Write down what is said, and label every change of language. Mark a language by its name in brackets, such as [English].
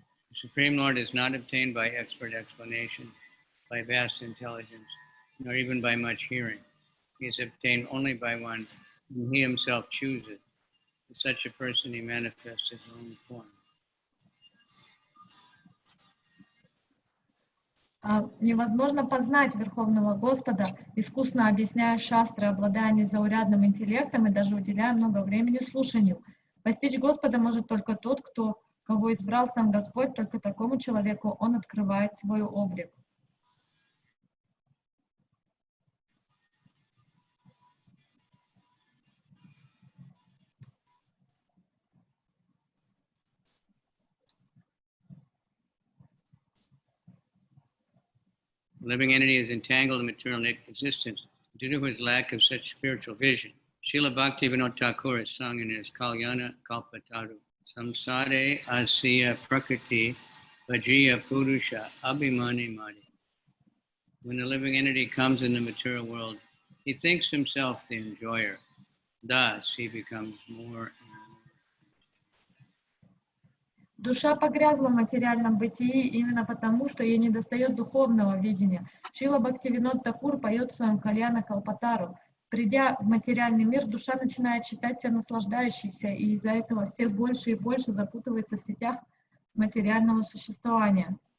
[English] The Supreme Lord is not obtained by expert explanation, by vast intelligence, nor even by much hearing. He is obtained only by one whom he himself chooses. In such a person he manifests his own form. [Russian] Невозможно познать Верховного Господа, искусно объясняя шастры, обладая незаурядным интеллектом и даже уделяя много времени слушанию. Постичь Господа может только тот, кого избрал сам Господь, только такому человеку он открывает свой облик. [English] The living entity is entangled in material existence due to his lack of such spiritual vision. Srila Bhaktivinoda Thakur has sung in his Kalyana Kalpataru [Bangla] Samsare asya prakriti vajriya purusha abhimani madi. [English] When the living entity comes in the material world, he thinks himself the enjoyer. Thus, he becomes more and more. [Russian] Душа погрязла в материальном бытии именно потому, что ей недостает духовного видения. Шрила Бхактивинод Такур поет в своем Кальяна Калпатару. Придя в материальный мир, душа начинает считать себя наслаждающейся, и из-за этого все больше и больше запутывается в сетях материального существования.